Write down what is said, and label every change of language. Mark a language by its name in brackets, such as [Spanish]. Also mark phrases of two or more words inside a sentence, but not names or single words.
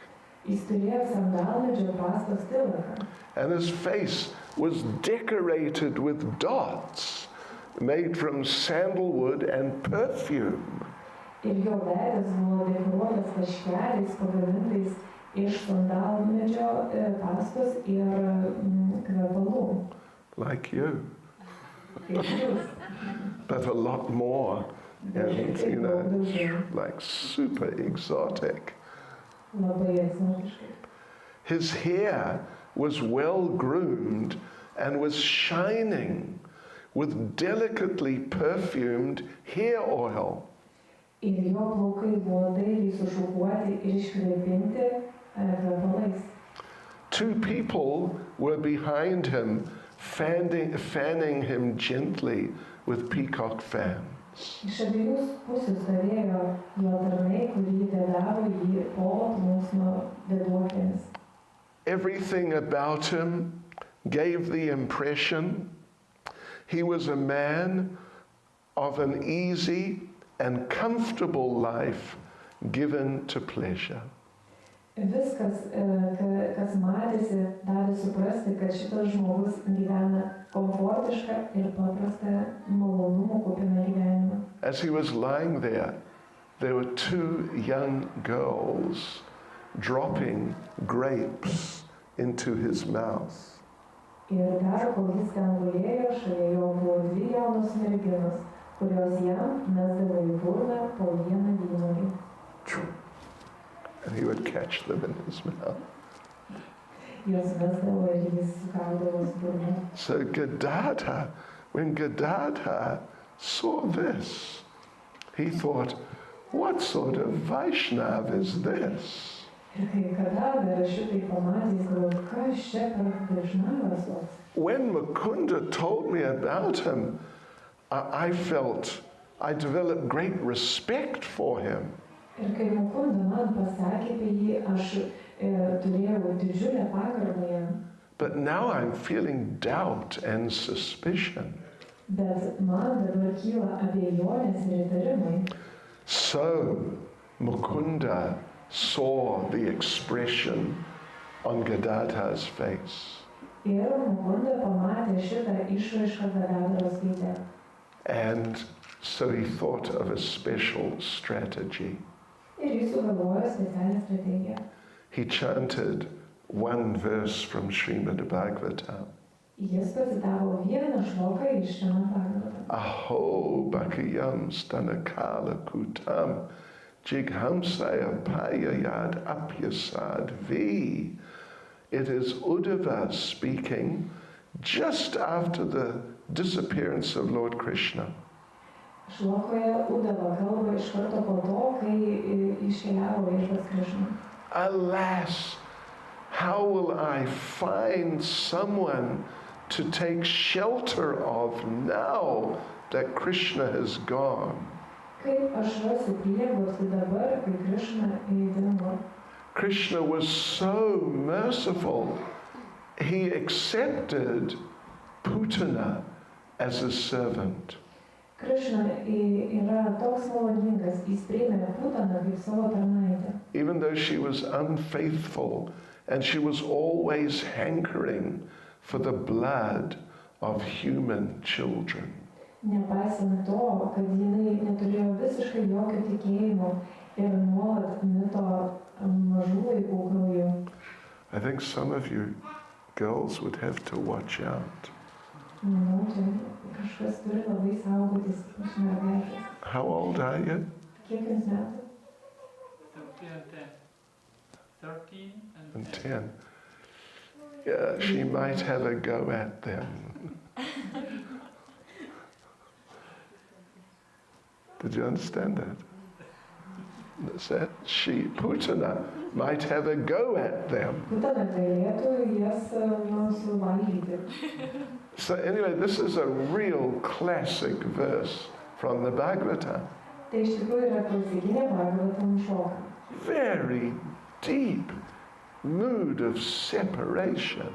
[Lithuanian] Jis turėjo sandalmedžio pastos tilaką. [English] and his face was decorated with dots made from sandalwood and perfume. [Lithuanian] Ir jo veidas buvo dekoruotas taškeliais pagamintais iš sandalmedžio pastos ir kvepalų. [English] Like you, [Lithuanian] Kaip jūs. [English] but a lot more, and [Lithuanian] Taip daug daugiau. [English] like super exotic. [Lithuanian] Labai egzotiškai. [English] His hair was well groomed and was shining with delicately perfumed hair oil. [Lithuanian] Ir jo plaukai buvo dailiai sušukuoti ir iškvėpinti kvepalais. [English] 2 people were behind him, fanning him gently with peacock fans. [Lithuanian] Iš abiejų pusių stovėjo jo tarnai, kurį vedavo jį po plunksno vėduoklėmis. [English] Everything about him gave the impression he was a man of an easy and comfortable life given to pleasure. [Lithuanian] Viskas, kas matėsi, davė suprasti, kad šitas žmogus gyvena komfortišką ir paprastą malonumų kupiną gyvenimą. [English] As he was lying there were 2 young girls dropping grapes into his mouth. [Lithuanian] Ir dar, kol jis ten gulėjo, šalia jo buvo 2 jaunos merginos, kurios jam mesdavo į burną po vieną vynuogį. [English] And he would catch them in his mouth. [Lithuanian] Jos mesdavo ir jis sukaudavo su burna. [English] So when Gadadhara saw this, he thought, what sort of Vaishnav is this? [Lithuanian] Ir kai Gadadhara šitai pamatė, jis galvojo, kas čia per Vaishnavas toks? [English] When Mukunda told me about him, I developed great respect for him. [Lithuanian] Ir kai Mukunda man pasakė apie jį, aš turėjau didžiulę pagarbą jam. [English] But now I'm feeling doubt and suspicion. [Lithuanian] Bet man dabar kyla abejonės ir įtarimai. [English] So Mukunda saw the expression on Gadadhara's face. [Lithuanian] Ir Mukunda pamatė šitą išraišką Gadadharos veide. [English] And so he thought of a special strategy. [Lithuanian] Ir jis sugalvojo specialią strategiją. [English] He chanted one verse from Srimad Bhagavatam. [Lithuanian] Jis pacitavo vieną šloką iš Šrimad Bhagavatam. [Sanskrit] Aho bakayam stanakala kutam jighamsaya payayad apyasad vi. [English] It is Uddhava speaking just after the disappearance of Lord Krishna. [Lithuanian] Šlokoje Uddhava kalba iš karto po to, kai iškeliavo viešpats Krishna. [English] Alas, how will I find someone to take shelter of now that Krishna has gone? [Lithuanian] Kaip aš rasiu prieglobstį dabar, kai Krishna dingo? [English] Krishna was so merciful. He accepted Putana as a servant. [Lithuanian] Krishna yra toks maloningas, jis priėmė Putaną kaip savo tarnaitę. [English] Even though she was unfaithful and she was always hankering for the blood of human children. [Lithuanian] Nepaisant to, kad jinai neturėjo visiškai jokio tikėjimo ir nuolat mito mažų vaikų krauju. [English] I think some of you girls would have to watch out. [Lithuanian] Manau, čia kažkas turi labai saugotis iš mergaitės. [English] How old are you? [Lithuanian] Kiek jums metų? [English] 13 And 10. Yeah, she might have a go at them. Did you understand that? That's that she, Putana, might have a go at them. [Lithuanian] Putana galėtų jas suvalgyti. [English] So anyway, this is a real classic verse from the Bhagavata. [Lithuanian] Tai iš tikrųjų yra klasikinė Bhagavatam šloka. [English] Very deep mood of separation.